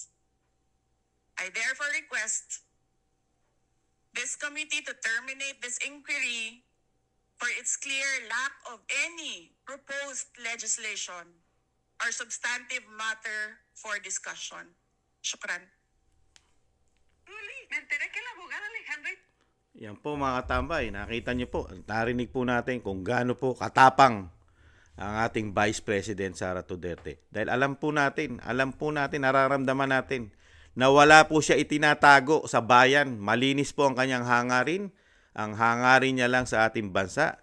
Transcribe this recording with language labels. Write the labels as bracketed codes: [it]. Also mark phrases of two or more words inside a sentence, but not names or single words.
[en] I therefore request this committee to terminate this inquiry for its clear lack of any proposed legislation or substantive matter for discussion. [ar] Shukran. [es] Me enteré que la abogada Alejandra [tl] Yan po mga katambay, nakita niyo po, narinig po natin kung gaano po katapang ang ating Vice President Sara Duterte. Dahil alam po natin, nararamdaman natin na wala po siya itinatago sa bayan. Malinis po ang kanyang hangarin. Ang hangarin niya lang sa ating bansa.